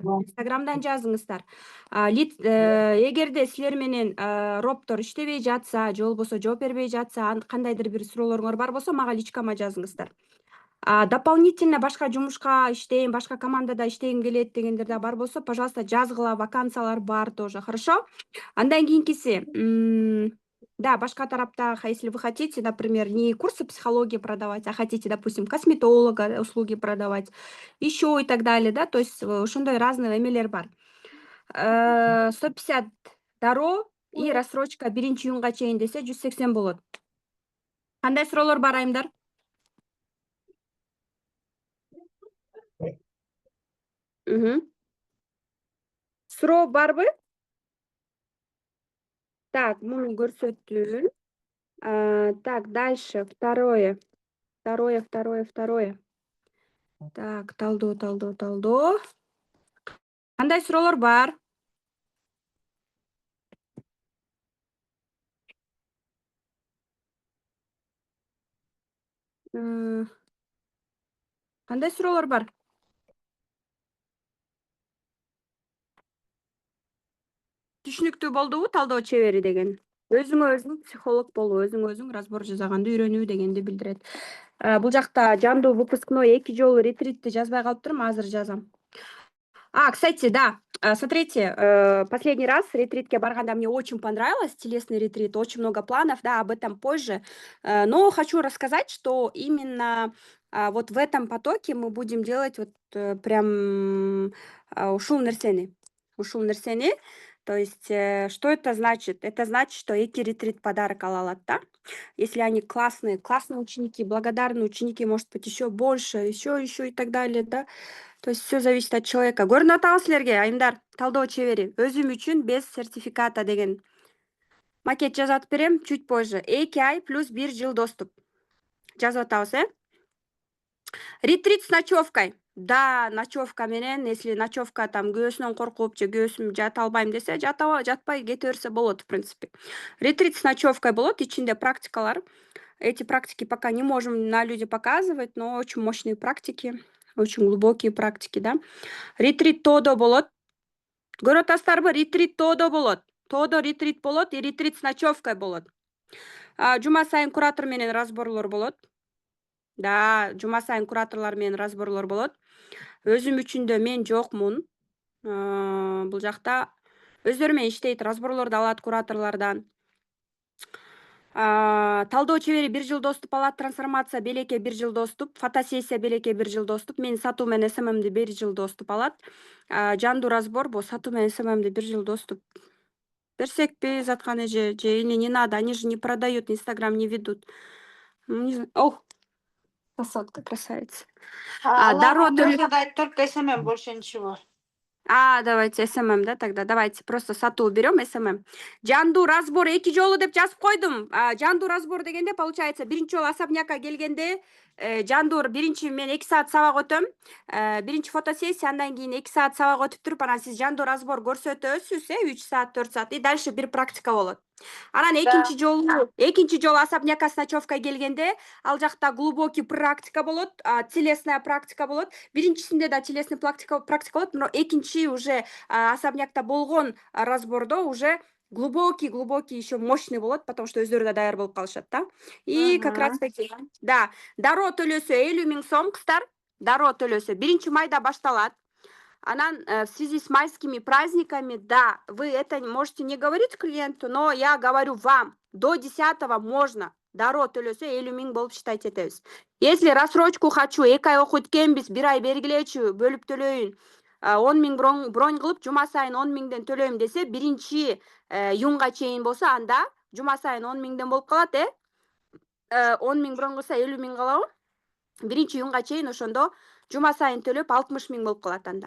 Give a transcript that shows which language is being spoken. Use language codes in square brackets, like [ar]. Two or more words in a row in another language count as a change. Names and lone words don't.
[ky] Инстаграмдан жазыңыздар. Эгерде силер менен роптор иштебей жатса, же болбосо жооп бербей жатса, кандайдыр бир суроолоруңар бар болсо, мага личкама жазыңыздар. Дополнительно башка жумушка иштейм, башка командада иштегим келет дегендер да бар болсо, пожалуйста, жазгыла, вакансиялар бар [ru] тоже, хорошо? [ky] Андан кийинкиси, да, башка тарапта, [ru] если вы хотите, например, не курсы психологии продавать, а хотите, допустим, косметолога услуги продавать, еще и так далее, да, то есть [ky] ошондой разный эмелер бар. 150 дароо и рассрочка 1-июнга чейин десе 180 болот. Кандай суроолор бар, айымдар? Суроо барбы? Так, муну көрсөтүн. [ru] Так, дальше, второе. Так, [ky] талдоо. Кандай суроолор бар? Кандай суроолор бар? Түшүнүктүү болдубу талдоо чебери деген? Өзүңө өзүң психолог болуу, өзүңө өзүң разбор жасаганды үйрөнүү дегенди билдирет. Бул жакта жандуу выпускной 2 жолу ретритти жазбай калыптырмын, азыр жазам. [ru] Кстати, да, смотрите, последний раз [ky] ретритке барганда [ru] мне очень понравилось, телесный ретрит, очень много планов, да, об этом позже. Но хочу рассказать, что именно вот в этом потоке мы будем делать вот прям [ky] ушул нерсени. [ru] То есть, что это значит? Это значит, что эти ретрит подарок [ky] ала алат, [ru] да? Если они классные ученики, благодарные ученики, может быть, еще больше, еще и так далее, да? То есть все зависит от человека. [ky] Көрүнүп атабы силерге, айымдар, талдоо чебери, өзүм үчүн [ru] без сертификата [ky] деген макет жазып берем [ru] чуть позже. [ky] 2 ай плюс 1 жыл доступ. Жазып атабыз, Ретрит [ru] с ночевкой. [ky] да, ночевка менен, [ru] если ночевка там [ky] күйөөсүнөн коркуп же күйөөсүм жата албайм десе, жатпай кете берсе болот, [ru] в принципе. [ky] Ретрит [ru] с ночевкой [ky] болот, ичинде практикалар. [ru] Эти практики пока не можем на люди показывать, но очень мощные практики, очень глубокие практики, да. [ky] Ретрит тодо болот. Көрүп атасыздарбы? Ретрит тодо болот. Тодо ретрит болот, и ретрит [ru] с ночевкой [ky] болот. Жума сайын куратор менен разборлор болот. Да, жума сайын кураторлор менен разборлор болот. Өзүм үчүн да мен жокмун. Бул жакта өздөрү менен иштейт, разборлорду алат кураторлордон. Талдоо чебери 1 жыл доступ алат, трансформация белекке 1 жыл доступ, фотосессия белекке 1 жыл доступ, мен сатуу менен СММди 1 жыл доступ алат. Жандуу разбор бул сатуу менен СММди 1 жыл доступ. Берсекпи заткан эже, [ru] же или не надо, они же не продают, Инстаграм не ведут. Не знаю. Ох, красотка, красавица. [ky] Дароо төлөп [ru] дать только СММ, больше ничего. Давайте СММ, да, тогда давайте просто [ky] сатуу берем [ru] СММ. [ky] Жандуу разбор 2 жолу деп жазып койдум. Жандуу разбор дегенде получается биринчи жолу особнякка келгенде жандуу биринчи мен 2 саат сабак өтөм. Биринчи фотосессия, андан кийин 2 саат сабак өтүп туруп, анан сиз жандуу разбор көрсөтөсүз, 3 саат, 4 саат, [ru] и дальше [ky] бир практика болот. Анан экинчи жолу особнякка [ru] с ночевкой [ky] келгенде, ал жакта [ru] глубокий практика [ky] болот, [ru] телесная практика [ky] болот. Биринчисинде да [ru] телесный практика [ky] болот, но экинчи уже особнякта болгон разбордо [ru] уже глубокий еще мощный [ky] болот, [ru] потому что [ky] өздөрү да даяр болуп калышат, да. [ru] И как раз таки, [ky] да, дароо төлөсө 50 000 сом, кыздар. Дароо төлөсө 1 майда башталат. [ru] Анан в связи с майскими праздниками, да, вы это можете не говорить клиенту, но я говорю вам, до 10-го можно [ky] дароо төлөсө 50 000 болуп [ru] считать этебиз. Если рассрочку хочу, [ky] 2 ай окуйт экенбиз, 1 ай бергилечи, бөлүп төлөйүн, 10 000 бронь кылып, жума сайын 10 000ден төлөйм десе, 1 июнга чейин болсо, анда жума сайын 10 000ден болуп калат, 10 000 бронь кылса 50 000 калабы? 1 июнга чейин ошондо жума сайын төлөп 60 000 болуп калат анда.